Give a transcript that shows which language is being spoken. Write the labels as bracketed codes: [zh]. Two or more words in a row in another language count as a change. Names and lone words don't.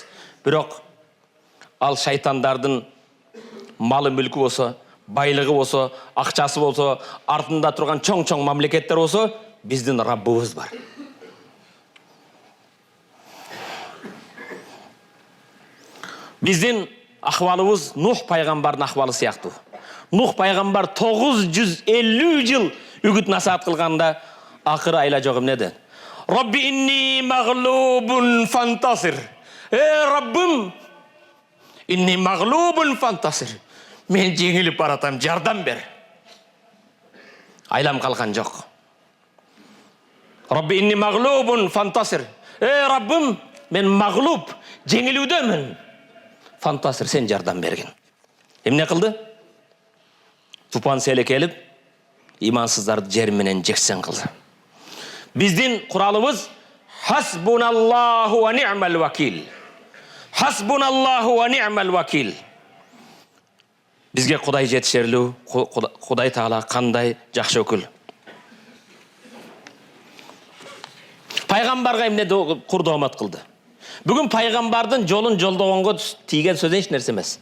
[ky] Бирок ал шайтандардын малы мүлкү болсо, байлыгы болсо, акчасы болсо, артында турган чоң-чоң мамлекеттер болсо, биздин Раббыбыз бар. Биздин ахвалыбыз Нух пайгамбардын ахвалы сыяктуу. Нух пайгамбар 950 жыл үгүт насаат кылганда акыры айла жок эмнеде? [ar] رب إني مغلوب فانتصر. Раббым, إني مغلوب فانتصر. [ky] Мен жеңилип баратам, жардам бер. Айлам калган жок. [ar] رب إني مغلوب فانتصر. [ky] Раббым, мен маглуб, жеңилүүдөмүн. Фантасир, сен жардам берген. Эмне кылды? Тупан селе келип, имансыздарды жер менен жексен кылды. Биздин куралыбыз [ar] حسبنا الله ونعم الوكيل. حسبنا الله ونعم الوكيل. [ky] Бизге Кудай жетишерлүү, Кудай Таала кандай жакшы өкүл. Пайгамбарга эмне курдомат кылды? Бүгүн пайгамбардын жолун жолдогонго тийген сөз эч нерсе эмес.